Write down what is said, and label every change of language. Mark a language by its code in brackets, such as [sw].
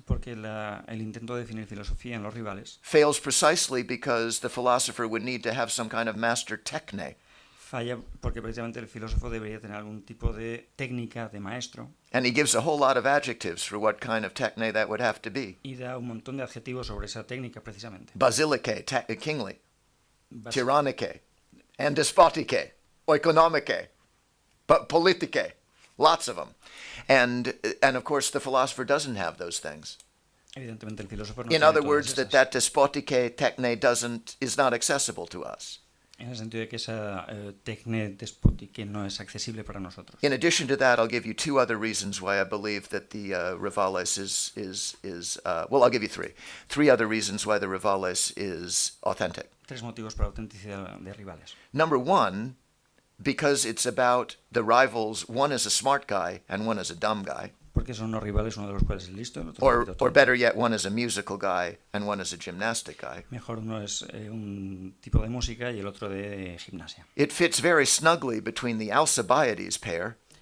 [es] porque el intento de definir filosofía en los rivales, [en] fails precisely because the philosopher would need to have some kind of master techne. [es] Falla porque precisamente el filósofo debería tener algún tipo de técnica de maestro. [en] And he gives a whole lot of adjectives for what kind of techne that would have to be. [es] Y da un montón de adjetivos sobre esa técnica precisamente. [en] Basilicae, kingly, tyrannicae, and despoticae, oikonomicae. but politike, lots of them. And of course, the philosopher doesn't have those things. [es] Evidentemente, el filósofo no [en] In [es] tiene [en] other [es] todas [en] words, [es] esas. [en] that despotike techne is not accessible to us. [es] En el sentido de que esa tecne despótica no es accesible para nosotros. [en] In addition to that, I'll give you two other reasons why I believe that the Rivales well, I'll give you three. Three other reasons why the Rivales is authentic. [es] Tres motivos para la autenticidad de Rivales. [en] Number one, because it's about the rivals, one is a smart guy and one is a dumb guy. [es] Porque son unos rivales, uno de los cuales es listo, el otro [en] Or [es] tonto. [en] better yet, one is a musical guy and one is a gymnastic guy. [es] Mejor uno es un tipo de música y el otro de gimnasia. [en] It fits very snugly between the Alcibiades pair,